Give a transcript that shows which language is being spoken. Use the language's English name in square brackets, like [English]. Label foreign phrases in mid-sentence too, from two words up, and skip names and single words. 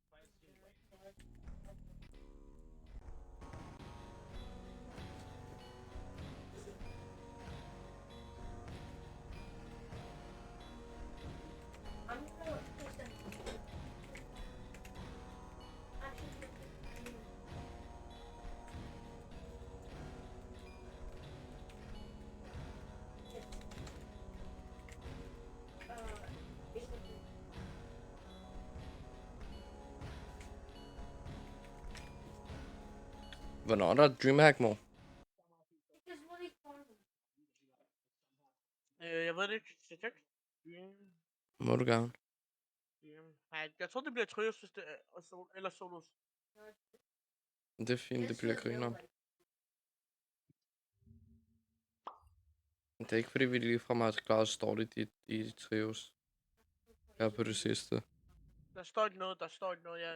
[English] I'm gonna put them. Actually, basically. [Danish] Hvornår er der Dreamhack, mor? [English] Because what do you call them? [Danish] Jeg ved det ikke. Check. Må du gerne. Nej, jeg tror det bliver Trios, hvis det er, eller Solos. Det er fint, det bliver griner. Det er ikke fordi, vi ligefrem har klaret stort i trios. Her på det sidste. Der står ikke noget, ja.